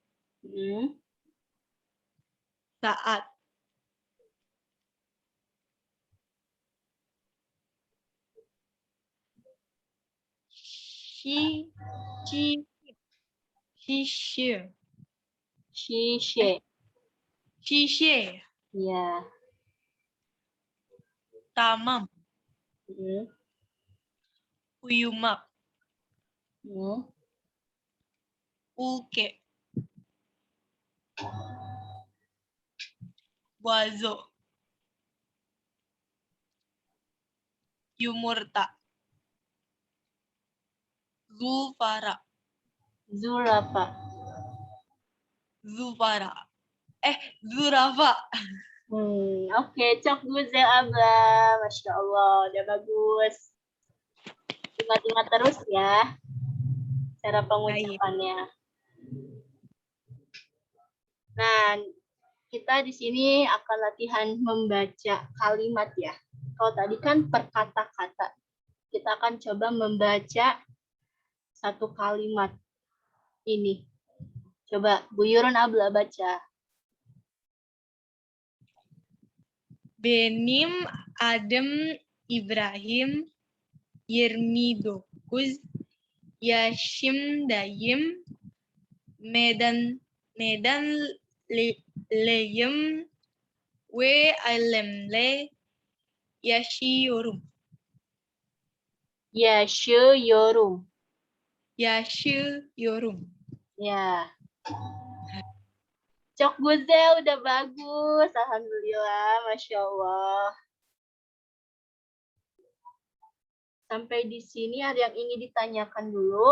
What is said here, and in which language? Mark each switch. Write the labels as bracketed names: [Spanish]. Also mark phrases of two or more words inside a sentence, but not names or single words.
[Turkish] Saat. Shishe. [Indonesian] Iya. [Turkish] Tamam. Uyumak. Uke. Wazo. Yumurta. Zufara. Zurafa. Zurafa. Oke, cok guzel Abla. [Arabic] ما شاء الله, [Indonesian] udah bagus. Ingat-ingat terus ya cara pengucapannya. Nah, kita di sini akan latihan membaca kalimat ya. Kalau tadi kan per kata-kata. Kita akan coba membaca satu kalimat ini. Coba Bu Yurun Abla baca. [Turkish] Benim Adem Ibrahim Yirmidokuz Yaşımdayım Medan leyim ve ailemle yaşıyorum. Yaşıyorum. [Indonesian] Ya. [Turkish] Cok Guzel [Indonesian] udah bagus. [Arabic] الحمد لله. ما شاء الله. [Indonesian] Sampai di sini ada yang ingin ditanyakan dulu?